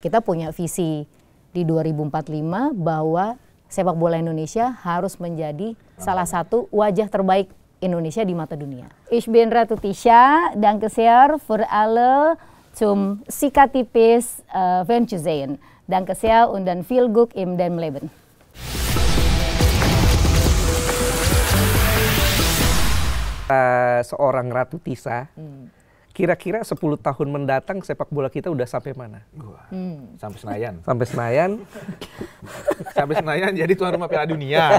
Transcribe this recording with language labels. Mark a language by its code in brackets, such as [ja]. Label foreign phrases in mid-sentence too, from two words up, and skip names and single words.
[id] Kita punya visi di 2045 bahwa sepak bola Indonesia harus menjadi salah satu wajah terbaik Indonesia di mata dunia. [de] Ich bin Ratu Tisha, danke sehr für alle zum Sikatipis Ventuzen. Danke sehr und dann viel Glück im Leben. [id] Seorang Ratu Tisha, kira-kira 10 tahun mendatang sepak bola kita udah sampai mana? Sampai Senayan. Sampai Senayan. Sampai Senayan jadi tuan rumah Piala Dunia.